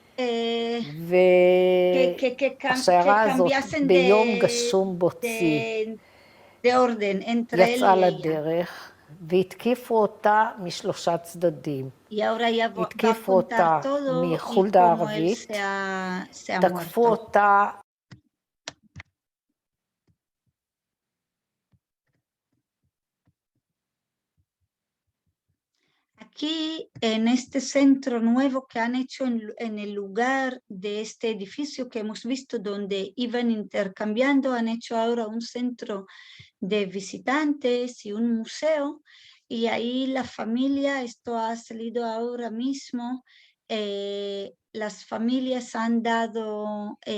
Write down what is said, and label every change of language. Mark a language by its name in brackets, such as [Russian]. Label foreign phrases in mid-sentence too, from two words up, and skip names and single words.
[Hebrew] והשיירה הזאת ביום גשום בוצי יצאה לדרך והתקיפו אותה משלושה צדדים. התקיפו אותה מחולדה הערבית, תקפו אותה [Spanish] Aquí, en este centro nuevo que han hecho en el lugar de este edificio que hemos visto donde iban intercambiando, han hecho ahora un centro de visitantes y un museo, y ahí la familia, esto ha salido ahora mismo, las familias han dado